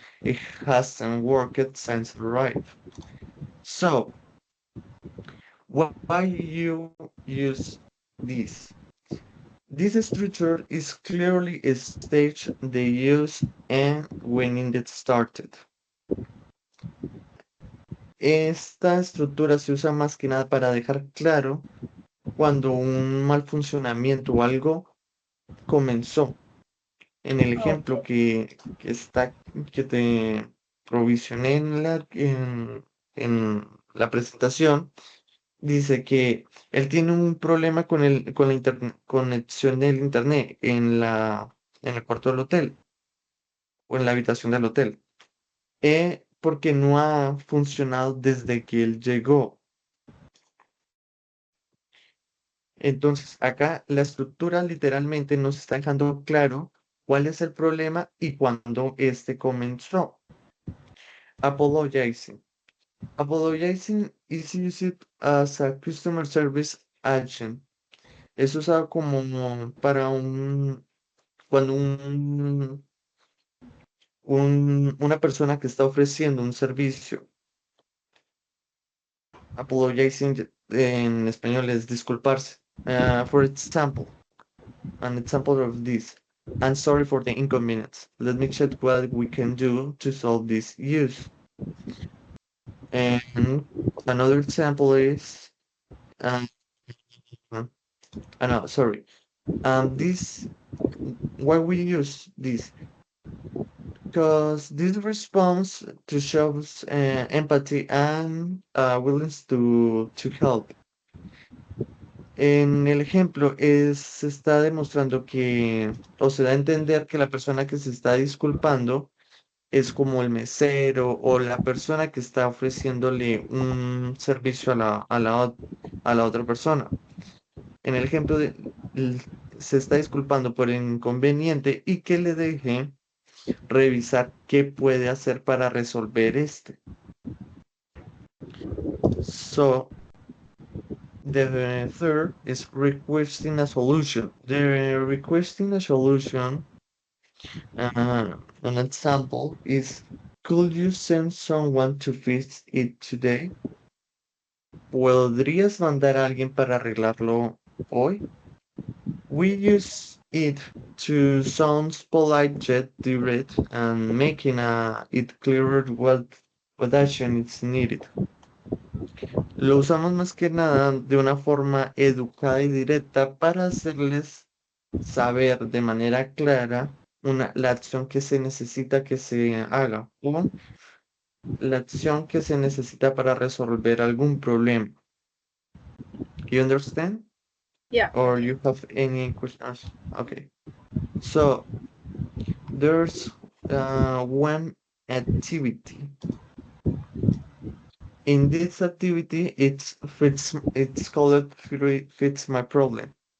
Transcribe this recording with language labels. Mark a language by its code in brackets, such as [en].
[en] It hasn't worked since arrived. So, why you use this? This structure is clearly a stage they use and when it started. [es] Esta estructura se usa más que nada para dejar claro cuando un mal funcionamiento o algo comenzó. En el ejemplo que te provisioné en la presentación, dice que él tiene un problema con la conexión del internet en el cuarto del hotel o en la habitación del hotel, porque no ha funcionado desde que él llegó. Entonces, acá la estructura literalmente nos está dejando claro cuál es el problema y cuándo este comenzó. [en] Apologizing. Apologizing is used as a customer service agent. [es] Es usado como para cuando una persona que está ofreciendo un servicio. Apologizing en español es disculparse. [en] For example, an example of this. I'm sorry for the inconvenience. Let me check what we can do to solve this issue. And another example is, no, sorry. Why we use this? Because this response to shows empathy and willingness to help. [es] En el ejemplo, se está demostrando o se da a entender que la persona que se está disculpando es como el mesero o la persona que está ofreciéndole un servicio a la otra persona. En el ejemplo, se está disculpando por el inconveniente y que le deje revisar qué puede hacer para resolver este. [en] So, the third is requesting a solution. The requesting a solution, an example is, could you send someone to fix it today? [es] ¿Podrías mandar a alguien para arreglarlo hoy? [en] We use it to sound polite yet direct and making it clearer what action is needed. [es] Lo usamos más que nada de una forma educada y directa para hacerles saber de manera clara la acción que se necesita que se haga o la acción que se necesita para resolver algún problema. [en] You understand? Yeah. Or you have any questions? Okay. So there's one activity. In this activity, it's called fits my problem.